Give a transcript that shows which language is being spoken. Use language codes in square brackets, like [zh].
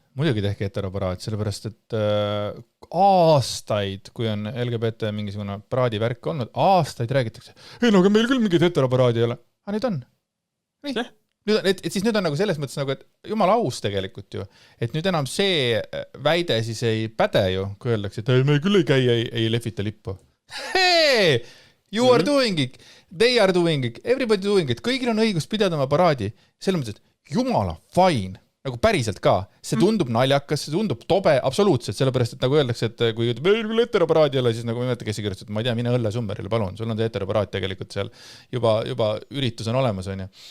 [et] Muidugi tehke heteroparaat, sellepärast, et aastaid, kui on LGBT mingisugune paraadivärk olnud, aastaid räägitakse. Ei, no aga meil küll mingid heteroparaadi ei ole. Aga nüüd on. Nii. Et siis nüüd on nagu selles mõttes, nagu, et jumala aus tegelikult ju. Et nüüd enam see väide siis ei päde ju, kui öeldakse, et ei, me küll ei käi, ei lehvita lippu. [en] Hey! You are doing it, they are doing it, everybody doing it. [et] Kõigil on õigus pidada oma paraadi. Selles mõttes, et jumala fine. Nagu päriselt ka. See tundub naljakas, see tundub tobe, absoluutselt, sellepärast, et nagu öeldakse, et kui ütleb, ei küll heteroparaadi ei ole, siis nagu ma ei mäleta, kes ei kirjutas, et ma ei tea, mine õlle Sumberile, palun, sul on see heteroparaat tegelikult seal juba üritus on olemas, on ju.